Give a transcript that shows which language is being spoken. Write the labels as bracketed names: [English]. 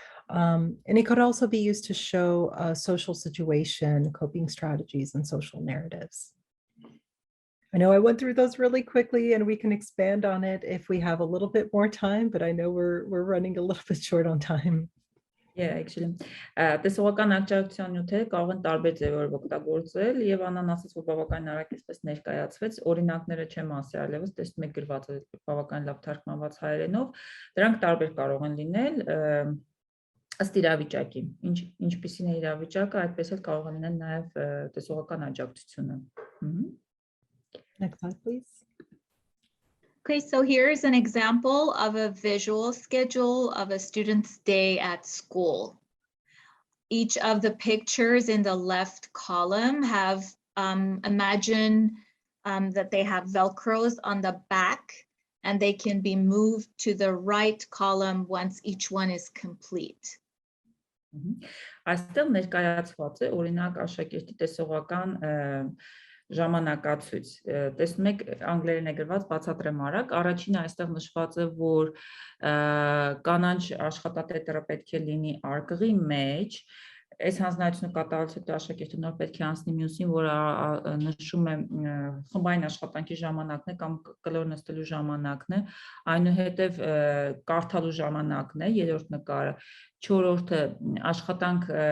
[English] And it could also be used to show a social situation, coping strategies, and social narratives. I know I went through those really quickly, and we can expand on it if we have a little bit more time, but I know we're running a little bit short on time. Yeah, actually. [Armenian] Տեսողական աջակցության նյութերը կարող են տարբեր ձևերով օգտագործել, եւ Աննան ասաց, որ բավական արագ էսպես ներկայացվեց, օրինակները չեմ ասի այլևս, տեսնում եք գրված է բավական լավ թարգմանված հայերենով, դրանք տարբեր կարող են լինել ըստ իրավիճակի, ինչպիսին է իրավիճակը, այդպես էլ կարող է լինել նաեւ տեսողական աջակցությունը։ [English] Next slide, please. Okay, so here's an example of a visual schedule of a student's day at school. Each of the pictures in the left column have, imagine that they have Velcros on the back, and they can be moved to the right column once each one is complete. [Armenian] Այստեղ ներկայացված է օրինակ աշակերտի տեսողական ժամանակացույց։ Տեսնում եք, անգլերեն է գրված, բացատրեմ արագ։ Առաջինը այստեղ նշված է, որ կանանչ աշխատատետերը պետք է լինի արկղի մեջ։ Այս հանձնարարությունը կատարելուց հետո աշակերտը նոր պետք է անցնի մյուսին, որը նշում է խմբային աշխատանքի ժամանակն է կամ կլոր նստելու ժամանակն է, այնուհետև կարդալու ժամանակն է, երրորդ նկարը, չորրորդը աշխատանք